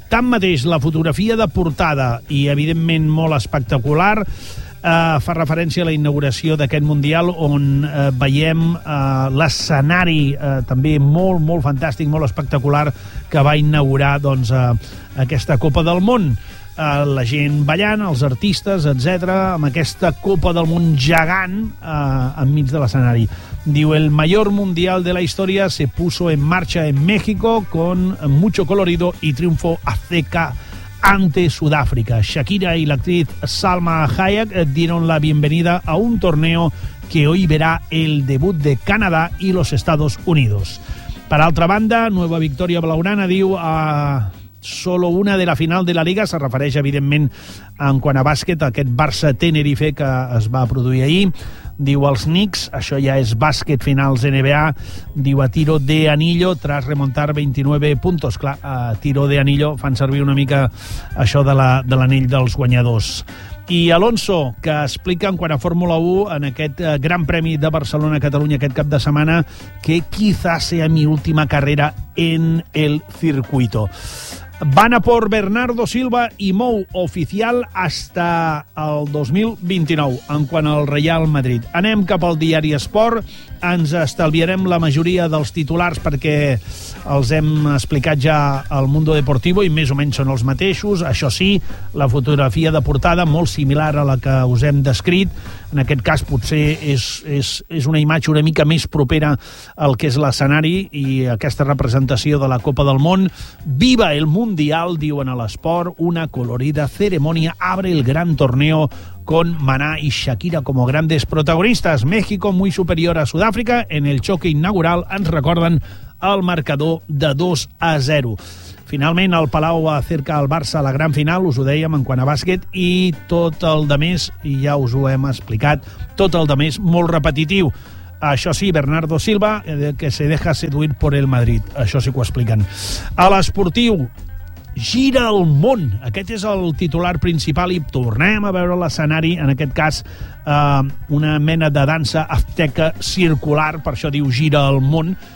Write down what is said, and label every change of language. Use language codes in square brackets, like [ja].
[ca] Tanmateix, la fotografia de portada, i evidentment molt espectacular, fa referència a la inauguració d'aquest Mundial, on veiem l'escenari també molt, molt fantàstic, molt espectacular, que va inaugurar, doncs, aquesta Copa del Món. La gent ballant, els artistes, etc, amb aquesta Copa del Món gegant enmig de l'escenari. [es] Diu: el mayor mundial de la historia se puso en marcha en México con mucho colorido y triunfo azteca ante Sudáfrica. Shakira y la actriz Salma Hayek dieron la bienvenida a un torneo que hoy verá el debut de Canadá y los Estados Unidos. [ca] Per altra banda, [es] nueva victoria blaugrana, [ca] diu, a... [es] solo una de la final de la Liga. [ca] Se refereix, evidentment, en quant a bàsquet, a aquest Barça-Tenerife que es va produir ahir. Diu: els Knicks, això ja és bàsquet, finals NBA, diu, [es] a tiro de anillo tras remontar 29 puntos. [ca] Clar, [es] a tiro de anillo [ca] fan servir una mica això de l'anell dels guanyadors. I Alonso, que explica en quant a Fórmula 1 en aquest Gran Premi de Barcelona-Catalunya aquest cap de setmana, que [es] quizás sea mi última carrera en el circuito. Van a por Bernardo Silva i mou oficial hasta el 2029, [ca] en quant al [es] Real Madrid. [ca] Anem cap al diari Esport. Ens estalviarem la majoria dels titulars perquè els hem explicat ja al Mundo Deportivo i més o menys són els mateixos. Això sí, la fotografia de portada, molt similar a la que us hem descrit. En aquest cas, potser és una imatge una mica més propera al que és l'escenari i aquesta representació de la Copa del Món. [es] Viva el Mundial, [ca] diuen a l'Esport, [es] una colorida ceremonia abre el gran torneo con Maná y Shakira como grandes protagonistas. México muy superior a Sudáfrica en el choque inaugural, [ca] ens recorden, [es] el marcador de 2-0. [ca] Finalment, [es] el Palau acerca el Barça a la gran final, [ca] us ho dèiem, en quant a bàsquet, i tot el demés, i ja us ho hem explicat, tot el demés molt repetitiu. Això sí, Bernardo Silva, que [es] se deja seduir por el Madrid. [ca] Això sí que ho expliquen. A l'esportiu, gira el món. Aquest és el titular principal i tornem a veure l'escenari, en aquest cas una mena de dansa azteca circular, per això diu gira el món.